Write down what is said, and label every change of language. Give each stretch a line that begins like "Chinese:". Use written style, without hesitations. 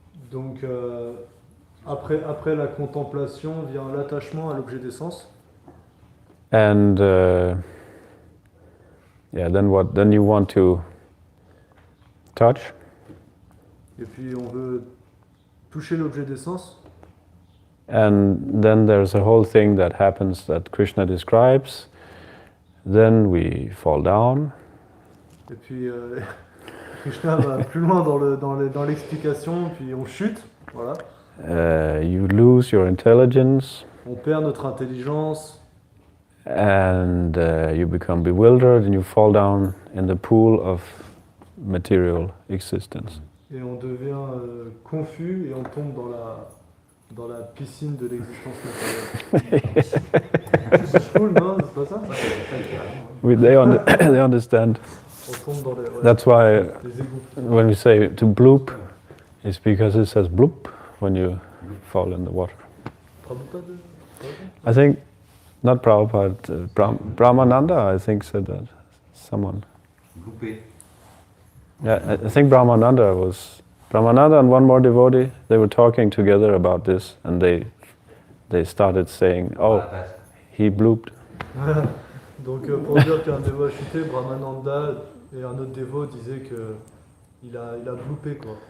French: Donc, après la contemplation vient l'attachement à l'objet des sens.
English: And then what? Then you want to touch.
French: Et puis on veut toucher l'objet des sens.
English: And then there's a whole thing that happens that Krishna describes. Then we fall down.
French: Et puis Krishna va plus loin dans l'explication, puis on chute, voilà.
English: You lose your intelligence.
French: On perd notre intelligence.
English: And you become bewildered and you fall down in the pool of material existence.
French: Et on devient confus et on tombe dans la piscine de l'existence matérielle. C'est cool, non? C'est pas ça?
English: They understand.
French: On tombe dans les
English: That's why
French: égouts.
English: when we say to bloop, it's because it says bloop when you fall in the water. Prabhupada? I think Not Prabhupada, Brahmananda, I think, said that. Someone.
French: Groupé.
English: Yeah, I think Brahmananda and one more devotee, they were talking together about this, and they started saying, oh, he blooped.
French: Donc pour dire qu'un dévot a chuté, Brahmananda et un autre dévot disaient que il a bloopé quoi.